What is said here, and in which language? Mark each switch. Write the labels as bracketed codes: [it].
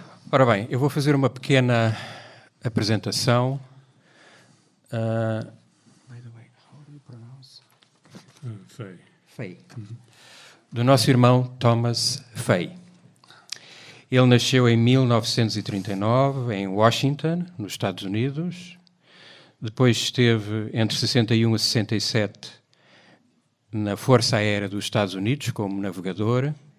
[pt] Ora bem, eu vou fazer uma pequena apresentação. [en] By the way, how do you pronounce? Fay. [pt] Do nosso irmão Thomas Fay. Ele nasceu em 1939 em Washington, nos Estados Unidos. Depois esteve entre 61 e 67 na Força Aérea dos Estados Unidos como navegador.